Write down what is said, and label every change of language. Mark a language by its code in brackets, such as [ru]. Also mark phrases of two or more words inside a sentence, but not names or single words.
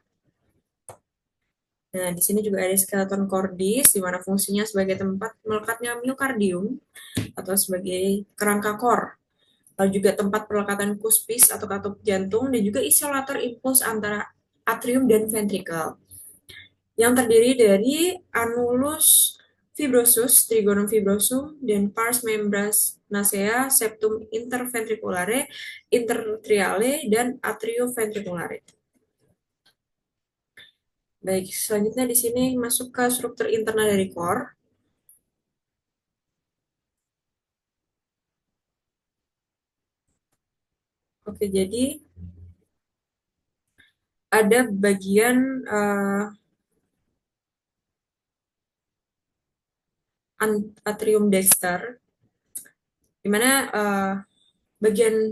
[id] Nah, di sini juga ada [la] skeleton cordis, [id] di mana fungsinya sebagai tempat melekatnya miokardium atau sebagai kerangka core. Lalu juga tempat pelekatan cuspis atau katup jantung dan juga isolator impuls antara atrium dan ventricle. Yang terdiri dari [la] annulus fibrosus, trigonum fibrosum, dan pars membranacea, septum interventriculare, intertriale, [id] dan atrioventriculare. Baik, selanjutnya di sini masuk ke struktur internal dari core. Oke, jadi ada bagian [la] atrium dexter, [id] di mana bagian